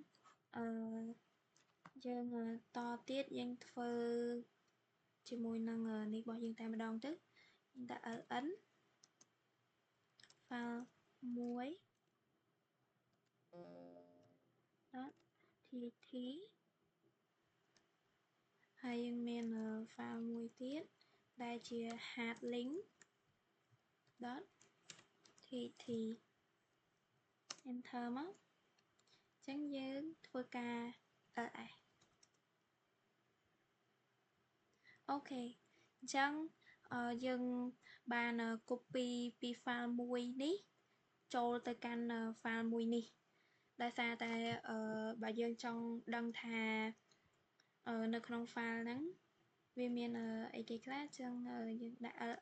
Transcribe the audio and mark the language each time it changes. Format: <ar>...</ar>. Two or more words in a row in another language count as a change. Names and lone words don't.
<km>យើងតទៀតយើងធ្វើជាមួយនឹងនេះរបស់យើងតែម្ដងទៅយើងដាក់</km> <en>ln file</en> <km>មួយ .tt ហើយយើងមាន file មួយទៀតដែលជា</km> <en>hard link .tt enter</en> <km>មកអញ្ចឹងយើងធ្វើការ ls អូខេអញ្ចឹងយើងបាន copy ពី file មួយនេះចូលទៅកាន់ file មួយនេះដោយសារតែបើយើងចង់ដឹងថានៅក្នុង file ហ្នឹងវាមានអីគេខ្លះអញ្ចឹងយើងដាក់</km>